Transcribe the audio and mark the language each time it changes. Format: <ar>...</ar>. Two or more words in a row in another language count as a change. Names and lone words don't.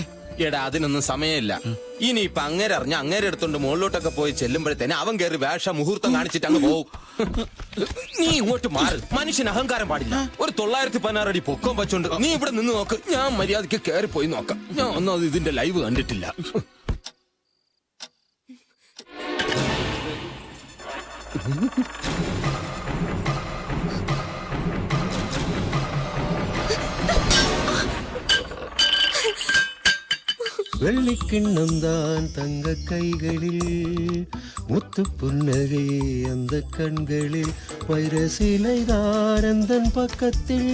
<ml>എടാ, അതിനൊന്നും സമയമില്ല. ഇനിയിപ്പൊ അങ്ങേരെ അറിഞ്ഞ അങ്ങേരെ എടുത്തോണ്ട് മുകളിലോട്ടൊക്കെ പോയി ചെല്ലുമ്പോഴത്തേനെ അവൻ കയറി വേഷ മുഹൂർത്തം കാണിച്ചിട്ട് അങ്ങ് പോവും. നീ ഇങ്ങോട്ട് മാറ്. മനുഷ്യന് അഹങ്കാരം പാടില്ല. ഒരു 916 അടി പൊക്കം വെച്ചോണ്ട് നീ ഇവിടെ നിന്ന് നോക്ക്. ഞാൻ മര്യാദയ്ക്ക് കയറി പോയി നോക്കാം. ഞാൻ ഒന്നും ഇതിന്റെ ലൈവ് കണ്ടിട്ടില്ല.</ml> <ta>வெள்ளிக்கிண்ணம் தான் தங்க கைகளில், முத்து புன்னகை அந்த கண்களில், வைர சிலைதான் அந்தன் பக்கத்தில்.</ta>